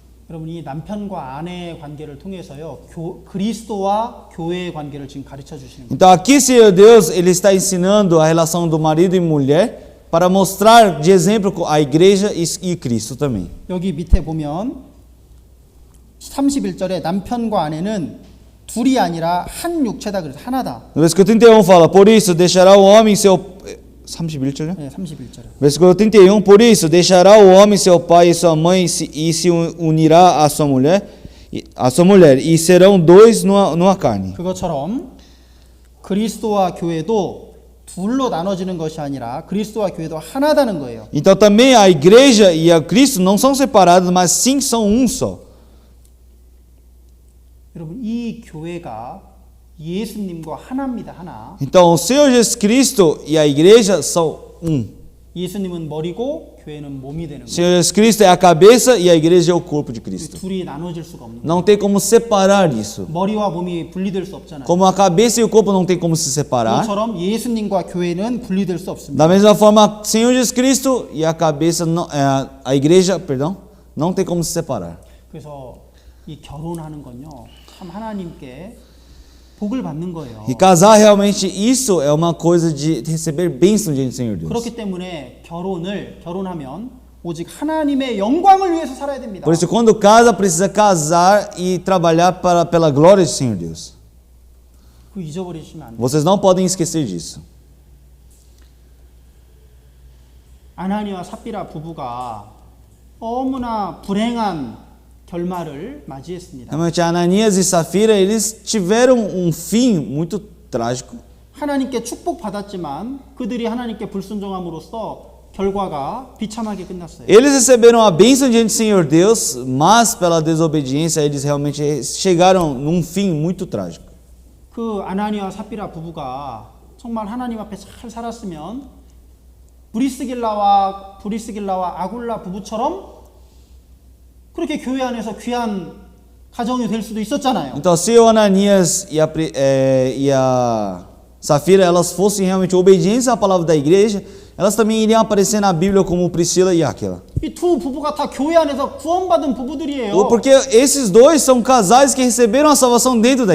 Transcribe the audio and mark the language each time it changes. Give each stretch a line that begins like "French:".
Korean: 여러분 이 남편과 아내의 관계를 통해서요 그리스도와 교회의 관계를 지금 가르쳐 주시는 거예요.
Portuguese: Então aqui, Senhor Deus, ele está ensinando a relação do marido e mulher para mostrar de exemplo a igreja e Cristo também.
Korean: 여기 밑에 보면 31절에 남편과 아내는 둘이 아니라 한 육체다 그래서 하나다.
Portuguese: No versículo 31 fala, por isso deixará o homem seu...
Korean: 31절? 네, 31절에.
Portuguese: Versículo 31, por isso deixará o homem seu pai e sua mãe e se unirá à sua mulher e serão dois numa carne.
Korean: 그것처럼 그리스도와 교회도 둘로 나눠지는 것이 아니라 그리스도와 교회도 하나다는 거예요.
Portuguese: Então também a igreja e a Cristo não são separados, mas sim são um só.
Korean: 여러분 이 교회가 예수님과 하나입니다. 하나.
Portuguese: Então o Senhor Jesus Cristo e a igreja são um.
Korean: 예수님은 머리고 교회는 몸이 되는
Portuguese: O
Korean: 거예요.
Portuguese: Senhor Jesus Cristo é a cabeça e a igreja é o corpo de Cristo.
Korean: 둘이 나눠질 수가 없는 거예요.
Portuguese: Não tem como separar isso.
Korean: 머리와 몸이 분리될 수 없잖아요.
Portuguese: Como a cabeça e o corpo não tem como se separar,
Korean: 그것처럼 예수님과 교회는 분리될 수 없습니다.
Portuguese: da mesma forma, o Senhor Jesus Cristo e a cabeça, a igreja, perdão, não tem como se separar.
Korean: 그래서 이 결혼하는 건요 참 하나님께 복을 받는 거예요.
Portuguese: E casar realmente isso é uma coisa de receber bênção diante do Senhor Deus.
Korean: 그렇기 때문에 결혼하면 오직 하나님의 영광을 위해서 살아야 됩니다.
Portuguese: Por isso, quando casa, precisa casar e trabalhar pela glória do Senhor Deus.
Korean: 그 잊어버리시면 안 돼요.
Portuguese: Vocês não podem esquecer disso.
Korean: 아나니와 삽비라 부부가 너무나 불행한 결말을 맞이했습니다.
Portuguese: Realmente, Ananias e Safira, eles tiveram um fim muito trágico.
Korean: 하나님께 축복받았지만 그들이 하나님께 불순종함으로써 결과가 비참하게 끝났어요.
Portuguese: Eles receberam a bênção diante do Senhor Deus, mas pela desobediência eles realmente chegaram num fim muito trágico.
Korean: 그 아나니와 삽비라 부부가 정말 하나님 앞에 잘 살았으면 브리스길라와 아굴라 부부처럼 그렇게 교회 안에서 귀한 가정이 될 수도 있었잖아요.
Portuguese: Então, se o Ananias e a Safira elas fossem realmente obedientes à palavra da igreja, elas também iriam aparecer na Bíblia como Priscila e Áquila.
Korean: 이 두 부부가 다 교회 안에서 구원받은 부부들이에요.
Portuguese: Porque esses dois são casais que receberam a salvação dentro da